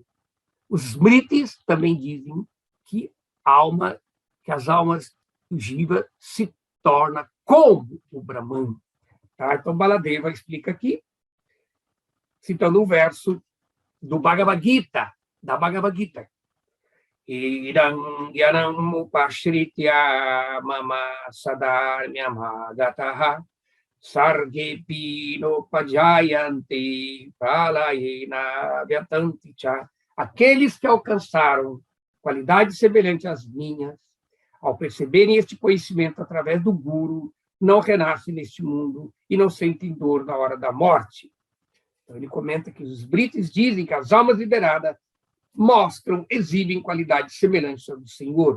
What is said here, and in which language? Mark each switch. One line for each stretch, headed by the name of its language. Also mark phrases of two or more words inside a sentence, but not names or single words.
Portuguese: Os Smritis também dizem que as almas do Jiva se torna como o Brahman. Tá? Então, Baladeva explica aqui, citando um verso do Bhagavad Gita, da Bhagavad Gita.
Sanskrit: Idam yanam upashritya mama sadarmyamagataha sargepi nopajayanti pralayena vyatanti cha.
Portuguese: Aqueles que alcançaram qualidades semelhantes às minhas, ao perceberem este conhecimento através do Guru, não renascem neste mundo e não sentem dor na hora da morte. Então, ele comenta que os Brites dizem que as almas liberadas exibem qualidades semelhantes ao do Senhor.